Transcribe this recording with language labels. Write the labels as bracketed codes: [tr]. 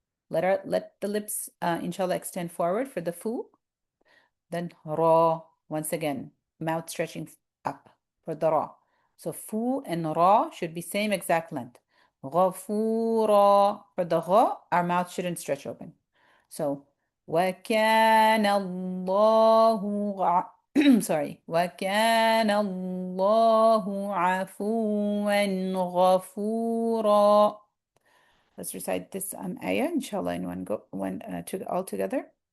[en] Let the lips, inshallah, extend forward for the fu. Then ra, once again, mouth stretching up for the ra. So fu and ra should be same exact length. Ghafura, for the gha, our mouth shouldn't stretch open. So [ar] وَكَانَ اللَّهُ [en] sorry, [ar] وَكَانَ اللَّهُ عَفُوًّا غَفُورًا. [en] Let's recite this ayah, inshallah, in all together.